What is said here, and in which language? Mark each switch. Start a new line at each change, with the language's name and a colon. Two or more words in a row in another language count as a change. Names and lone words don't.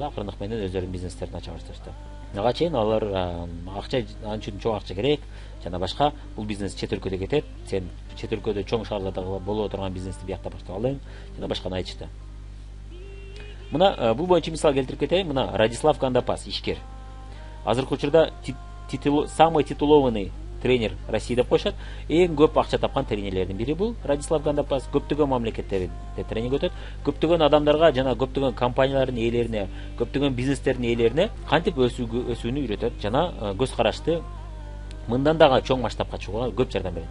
Kyrgyz: Акырындык менен өздөрүнүн бизнестерин ача башташты. Ага чейин алар акча анча чоң акча керек жана башка, бул бизнес чет өлкөдө кетет, сен чет өлкөдө чоң шаарларда боло турган бизнести биякта баштап алың жана башканы айтышты. Мына бул боюнча мисал келтирип кетейин. Мына Радислав Гандапас, ишкер. Азыркы учурда
Russian: самый титулованный тренер России
Kyrgyz: деп коюшат. Эң көп акча тапкан тренерлердин бири бул Радислав Гандапас. Көптөгөн мамлекеттерде тренинг өтөт. Көптөгөн адамдарга жана көптөгөн компаниялардын ээлерине, көптөгөн бизнестердин ээлерине кантип өсүүнү үйрөтөт жана көз карашты мындан дагы чоң масштабка чыгууга көп жардам берет.